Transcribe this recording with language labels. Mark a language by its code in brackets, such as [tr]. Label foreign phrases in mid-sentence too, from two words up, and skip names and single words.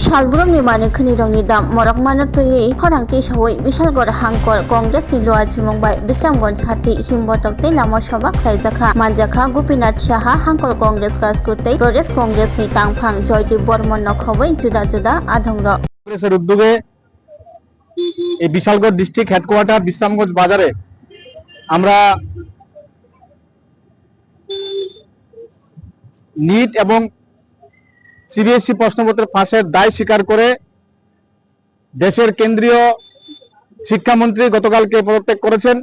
[trp] Shalbrum ni mani khani rong ni dam morak manat toyi khorang ti sawai Bishalgor hangkol Congress ni loa jimong bai Bisramgonj hati himbotok te lama sabak khaijaka manjaka Gopinath Saha hangkol Congress kaskurte Prodesh Congress ni tangphang Joydeep Bormon nokhawai juda juda adhongro [bn] কংগ্রেসের উদ্যোগে এই বিশালগড় ডিস্ট্রিক্ট হেডকোয়ার্টার বিশ্রামগঞ্জ বাজারে আমরা নিট এবং সিবিএসই প্রশ্নপত্র ফাঁসের দায় স্বীকার করে দেশের কেন্দ্রীয় শিক্ষামন্ত্রী গতকালকে পদত্যাগ করেছেন।